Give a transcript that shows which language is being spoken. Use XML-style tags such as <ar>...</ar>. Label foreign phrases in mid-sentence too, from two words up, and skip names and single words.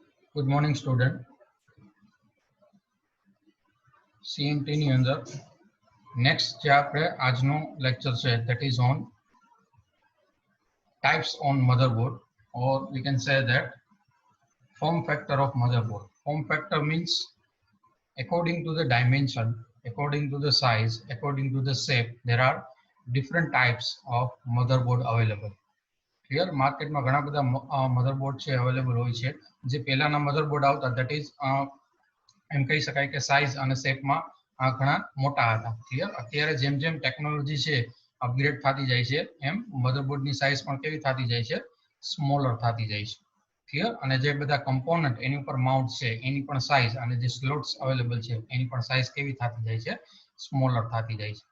<en>Good morning, student. CMT</en> <gu>ની અંદર next જે આપણે આજનો lecture છે</gu> <en>that is on types on motherboard, or we can say that form factor of motherboard. Form factor means according to the dimension, according to the size, according to the shape, there are different types of motherboard available.</en> <gu>ક્લિયર માર્કેટમાં ઘણા બધા મધરબોર્ડ છે અવેલેબલ હોય છે. જે પહેલાના મધરબોર્ડ આવતા</gu> <en>that is</en> <gu>એમ કહી શકાય કે સાઇઝ અને શેપમાં ઘણા મોટા હતા. ક્લિયર અત્યારે જેમ જેમ ટેકનોલોજી છે અપગ્રેડ થતી જાય છે એમ મધરબોર્ડની સાઇઝ પણ કેવી થતી જાય છે, સ્મોલર થતી જાય છે. ક્લિયર અને જે બધા કમ્પોનન્ટ એની ઉપર માઉન્ટ છે એની પણ સાઇઝ અને જે સ્લોટ્સ અવેલેબલ છે એની પણ સાઇઝ કેવી થતી જાય છે, સ્મોલર થતી જાય છે.</gu>